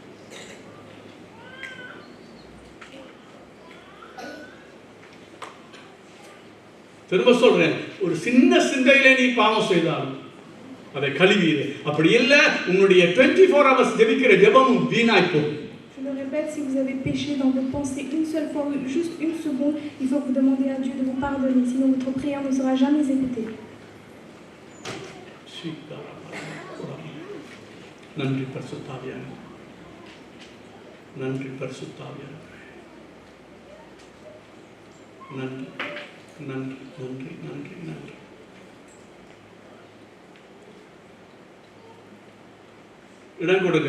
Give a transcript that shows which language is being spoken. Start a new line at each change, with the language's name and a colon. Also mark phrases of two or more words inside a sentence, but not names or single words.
Tamil: திரும்ப சொல்றேன், ஒரு சின்ன சிந்தையிலே நீ பாவம் செய்தாலும் அதை கழுவிடு. அப்படி இல்ல உன்னுடைய 24 hours ஜெபிக்கிற ஜெபமும் வீணாய் போகும்.
French: Je le répète, si vous avez péché dans vos pensées une seule fois, juste une seconde, il faut que vous demandiez à Dieu de vous pardonner, sinon votre prière ne sera jamais écoutée.
Tamil: நன்றி பரிசுத்தாவியானவரே, நன்றி பரிசுத்தாவியானவரே, நன்றி நன்றி நன்றி நன்றி நன்றி. இடம் கொடுங்க.